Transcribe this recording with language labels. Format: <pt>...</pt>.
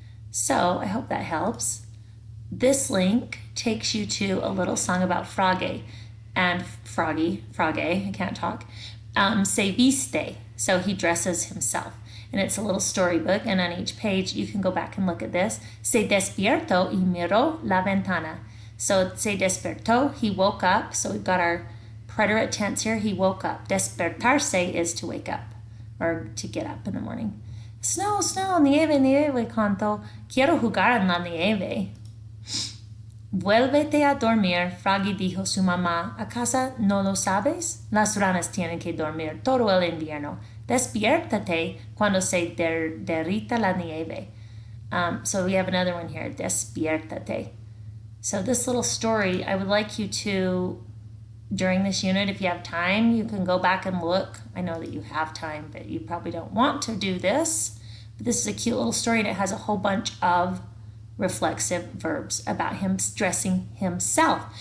<en>So I hope that helps. This link takes you to a little song about Frage and Froggy, I can't talk,</en> <es>se viste,</es> <en>so he dresses himself. And it's a little storybook, and on each page you can go back and look at this.</en> <es>Se despierto y miró la ventana.</es> <en>So</en> <es>se despertó,</es> <en>he woke up, so we've got our preterite tense here, he woke up. Despertarse is to wake up, or to get up in the morning. Snow, snow,</en> <es>nieve, nieve, canto. Quiero jugar en la nieve. Vuélvete a dormir, Froggy dijo su mamá. ¿Acaso no lo sabes? Las ranas tienen que dormir todo el invierno. Despiértate cuando se derrita la nieve.</es> <en>So we have another one here, despiértate. So this little story, I would like you to, during this unit, if you have time, you can go back and look. I know that you have time, but you probably don't want to do this. But this is a cute little story, and it has a whole bunch of reflexive verbs about him dressing himself.</en>